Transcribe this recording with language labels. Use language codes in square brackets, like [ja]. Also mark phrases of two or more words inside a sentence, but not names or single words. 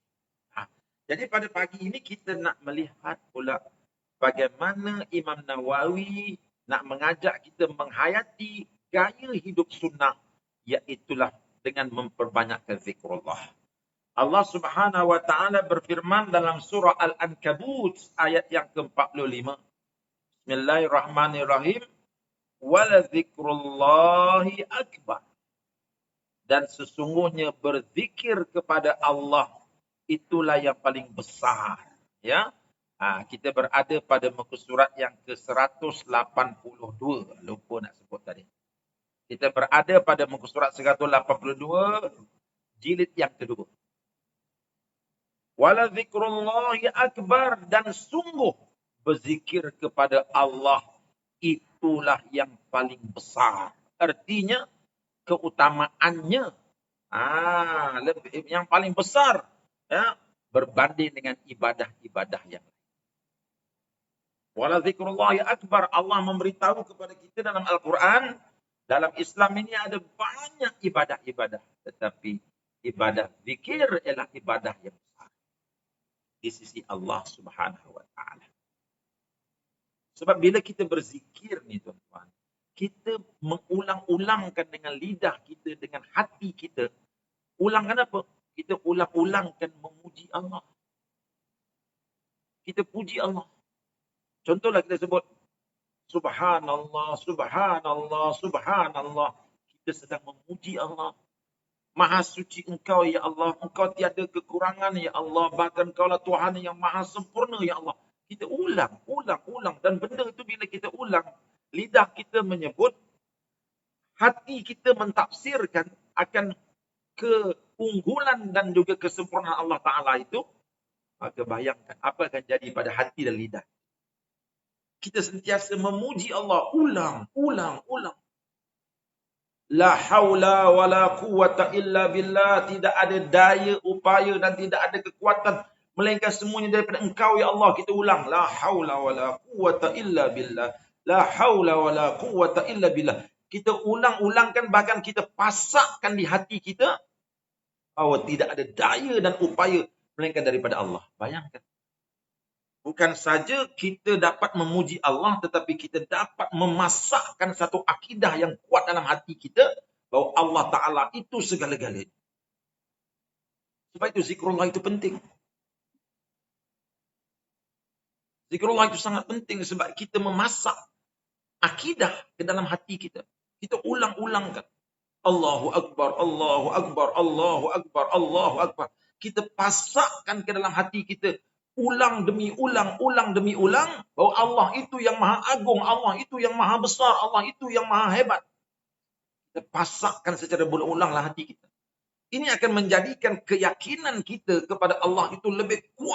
[ms] Jadi pada pagi ini kita nak melihat pula bagaimana Imam Nawawi nak mengajak kita menghayati gaya hidup sunnah, iaitulah dengan memperbanyakkan zikrullah. Allah [ar] سبحانه وتعالى [ms] berfirman dalam surah Al-Ankabut ayat yang ke-45. [ar] بسم الله الرحمن الرحيم. ولذكر الله أكبر. [ms] Dan sesungguhnya berzikir kepada Allah itulah yang paling besar. Ya, kita berada pada muka surat yang ke-182. Lupa nak sebut tadi. Kita berada pada muka surat 182, jilid yang kedua. [ar] ولذكر الله أكبر, [ms] dan sungguh berzikir kepada Allah itulah yang paling besar. Artinya keutamaannya yang paling besar, ya, berbanding dengan ibadah-ibadah yang lain. [ar] ولذكر الله أكبر, [ms] Allah memberitahu kepada kita dalam Al-Quran, dalam Islam ini ada banyak ibadah-ibadah, tetapi ibadah zikir ialah ibadah yang besar di sisi Allah [ar] سبحانه وتعالى. [ms] Sebab bila kita berzikir ni tuan-tuan, kita mengulang-ulangkan dengan lidah kita, dengan hati kita. Ulangkan apa? Kita ulang-ulangkan memuji Allah. Kita puji Allah. Contohlah kita sebut [ar] سبحان الله، سبحان الله، سبحان الله. [ms] Kita sedang memuji Allah. Maha suci Engkau, ya Allah. Engkau tiada kekurangan, ya Allah. Bahkan Engkaulah Tuhan yang maha sempurna, ya Allah. Kita ulang. Dan benda itu bila kita ulang, lidah kita menyebut, hati kita mentafsirkan akan keunggulan dan juga kesempurnaan Allah Ta'ala itu, maka bayangkan apa akan jadi pada hati dan lidah. Kita sentiasa memuji Allah, ulang. [ar] لا حول ولا قوة إلا بالله. [ms] Tidak ada daya, upaya dan tidak ada kekuatan, melainkan semuanya daripada Engkau, ya Allah. Kita ulang. [ar] لا حول ولا قوة إلا بالله. لا حول ولا قوة إلا بالله. [ms] Kita ulang-ulangkan, bahkan kita pasakkan di hati kita bahawa tidak ada daya dan upaya melainkan daripada Allah. Bayangkan. Bukan saja kita dapat memuji Allah, tetapi kita dapat memasakkan satu akidah yang kuat dalam hati kita bahawa Allah Ta'ala itu segala-galanya. Sebab itu zikrullah itu penting. Zikrullah itu sangat penting sebab kita memasak akidah ke dalam hati kita. Kita ulang-ulangkan. [ar] الله أكبر، الله أكبر، الله أكبر، الله أكبر. [ms] Kita pasakkan ke dalam hati kita. Ulang demi ulang bahawa Allah itu yang maha agung, Allah itu yang maha besar, Allah itu yang maha hebat. Kita pasakkan secara berulang-ulanglah hati kita. Ini akan menjadikan keyakinan kita kepada Allah itu lebih kuat.